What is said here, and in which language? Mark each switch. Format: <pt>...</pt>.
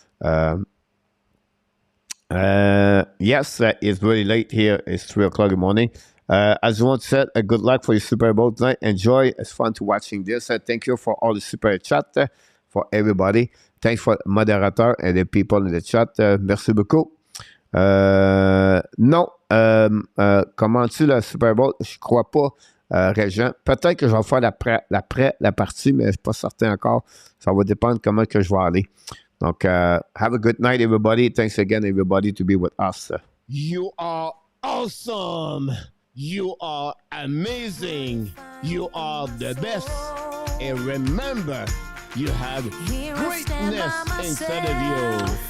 <en>Yes, it's very late here. It's 3 o'clock in the morning. As one said, good luck for your Super Bowl tonight. Enjoy. It's fun to watching this. Thank you for all the super chat for everybody. Thanks for the moderator and the people in the chat.</en> <fr>Merci beaucoup. Non, comment-tu le Super Bowl? Je crois pas, Régent. Peut-être que je vais faire la partie, mais je ne suis pas certain encore. Ça va dépendre comment que je vais aller. Donc,</fr> <en>have a good night, everybody. Thanks again, everybody, to be with us. You are awesome. You are amazing. You are the best. And remember, you have greatness inside of you.</en>